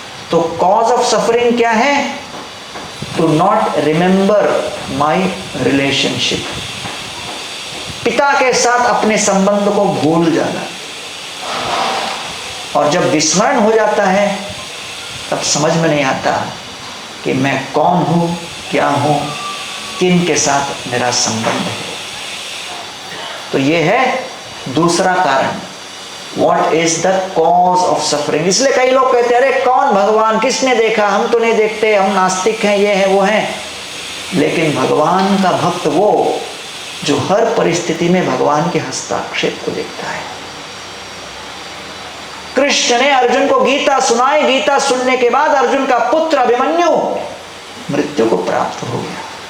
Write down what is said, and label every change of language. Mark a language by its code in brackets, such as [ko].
[hi] तो cause of suffering क्या है? [en] to not remember my relationship, [hi] पिता के साथ अपने संबंध को भूल जाना। और जब विस्मरण हो जाता है तब समझ में नहीं आता कि मैं कौन हूं, क्या हूं, किन के साथ मेरा संबंध है। तो यह है दूसरा कारण, [en] What is the cause of suffering। [hi] इसलिए कई लोग कहते हैं अरे कौन भगवान, किसने देखा, हम तो नहीं देखते, हम नास्तिक हैं, ये है वो है। लेकिन भगवान का भक्त वो जो हर परिस्थिति में भगवान के हस्ताक्षेप को देखता है। कृष्ण ने अर्जुन को गीता सुनाई, गीता सुनने के बाद अर्जुन का पुत्र अभिमन्यु मृत्यु को प्राप्त हो गया।